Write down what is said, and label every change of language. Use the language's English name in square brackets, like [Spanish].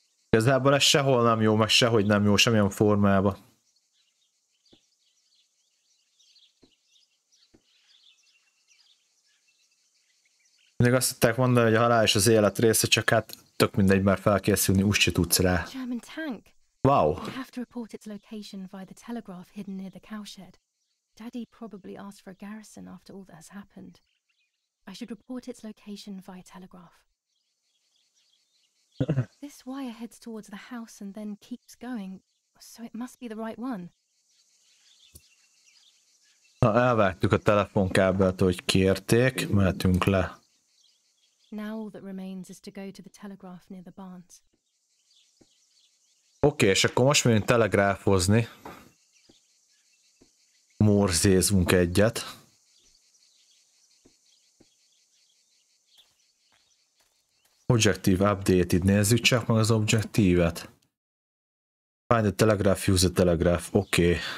[Hungarian] Igazából ez sehol nem jó, meg sehogy nem jó, semmilyen formában. Még azt tudták mondani, hogy a halál és az élet része, csak hát tök mindegy, már felkészülni úgy se tudsz rá. [English] German tank. Wow. I have to report its location via the telegraph hidden near the cowshed. Daddy probably asked for a garrison after all that has happened. I should report its location via telegraph. This wire heads towards the house and then keeps going, so it must be the right one. [Hungarian] Na, elvágtuk a telefonkábelt, hogy kérték, mehetünk le. [English] Now all that remains is to go to the telegraph near the barns. [Hungarian] Oké, és akkor most megyünk telegráfozni. Morzézunk egyet. [English] Objective updated, [Hungarian] nézzük csak meg az objektívet. [English] Find the telegraph, use the telegraph, oké.